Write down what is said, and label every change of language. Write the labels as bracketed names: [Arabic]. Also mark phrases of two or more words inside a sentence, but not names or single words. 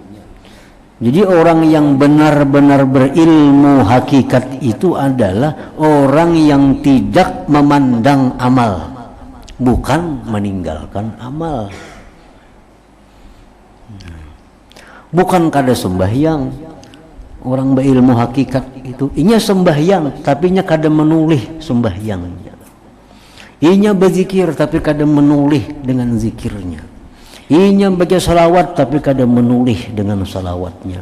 [Indonesian] Jadi orang yang benar-benar berilmu hakikat itu adalah orang yang tidak memandang amal, bukan meninggalkan amal. [Banjar] Bukan kada sembahyang. Orang berilmu hakikat itu inya sembahyang tapi inya kada menulih sembahyangnya. Inya berzikir tapi kada menulih dengan zikirnya. Inya baca salawat tapi kada menulih dengan salawatnya.